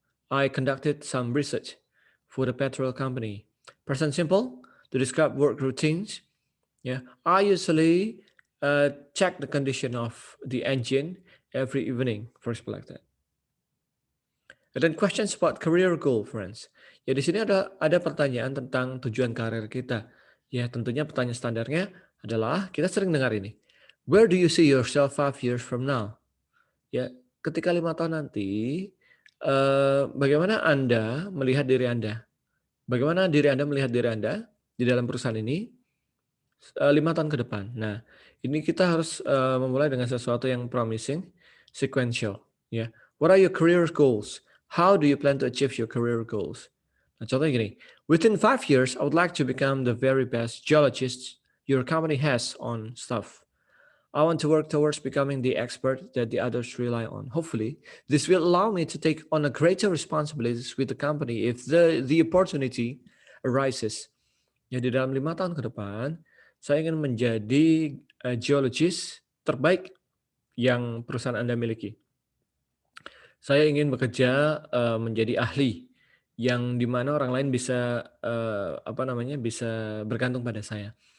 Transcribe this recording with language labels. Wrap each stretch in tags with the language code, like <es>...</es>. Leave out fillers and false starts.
<en>I conducted some research for the petrol company. Present simple to describe work routines. Yeah, I usually check the condition of the engine every evening, for example, like that. And then questions about career goal, friends.</en> <id>Ya, di sini ada pertanyaan tentang tujuan karir kita. Ya, tentunya pertanyaan standarnya adalah kita sering dengar ini.</id> <en>Where do you see yourself 5 years from now?</en> <id>Ya, ketika 5 tahun nanti, bagaimana Anda melihat diri Anda? Bagaimana diri Anda melihat diri Anda di dalam perusahaan ini 5 tahun ke depan? Nah, ini kita harus memulai dengan sesuatu yang promising, sequential. Ya,</id> <en>what are your career goals? How do you plan to achieve your career goals?</en> <id>Nah, contohnya gini,</id> <en>within 5 years, I would like to become the very best geologist your company has on staff. I want to work towards becoming the expert that the others rely on. Hopefully, this will allow me to take on a greater responsibilities with the company if the opportunity arises.</en> <id>Ya, di dalam 5 tahun ke depan, saya ingin menjadi geologist terbaik yang perusahaan Anda miliki. Saya ingin bekerja menjadi ahli yang dimana orang lain bisa bisa bergantung pada saya.</id>